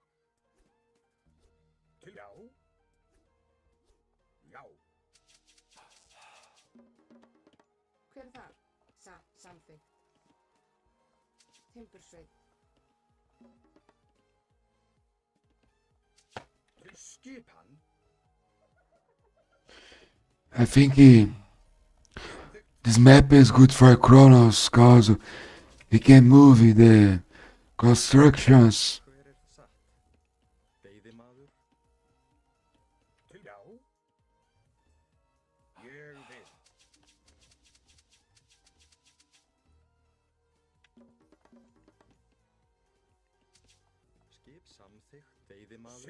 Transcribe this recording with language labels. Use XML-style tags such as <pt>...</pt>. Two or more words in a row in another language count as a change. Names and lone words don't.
<is>Til já. Já. Hver er þar? Samþykkt. Timbursveit. Til skipan?</is> <en>I think this map is good for Kronos because he can move the constructions.</en> <is>Hver er satt? Veiðimaður? Til já. Ég vil. Skip samþykkt. Veiðimaður?</is>